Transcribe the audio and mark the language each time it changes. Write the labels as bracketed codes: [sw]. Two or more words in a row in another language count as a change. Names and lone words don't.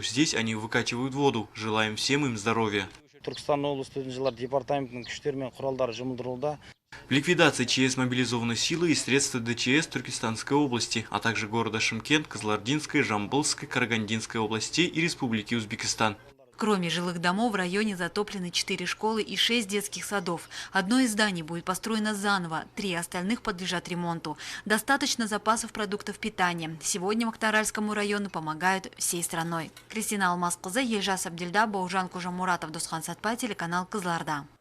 [ru] Здесь они выкачивают воду. Желаем всем им здоровья. В ликвидации ЧС мобилизованы силы и средства ДЧС Туркестанской области, а также города Шымкент, Кызылординской, Жамбылской, Карагандинской областей и Республики Узбекистан. Кроме жилых домов, в районе затоплены 4 школы и 6 детских садов. Одно из зданий будет построено заново, 3 остальных подлежат ремонту. Достаточно запасов продуктов питания. Сегодня Махтаральскому району помогают всей страной. Кристина Алмазқызы, Ельжас Абдельда, Баужан Кужамуратов, Досхан Сатпай, телеканал Кызылорда.